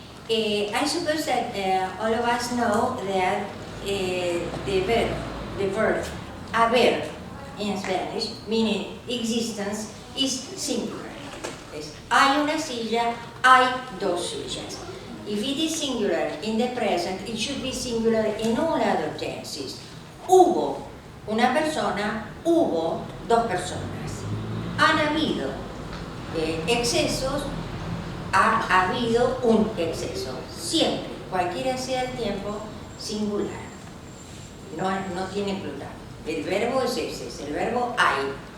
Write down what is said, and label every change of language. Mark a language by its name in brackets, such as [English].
[English] I suppose that all of us know that the verb haber in Spanish, meaning existence, is singular. [Spanish] Es, hay una silla, hay dos sillas. [English] If it is singular in the present, it should be singular in all other tenses. [Spanish] Hubo una persona, hubo dos personas. Han habido excesos, ha habido un exceso. Siempre, cualquiera sea el tiempo, singular. No tiene plural. El verbo es ese, es el verbo hay.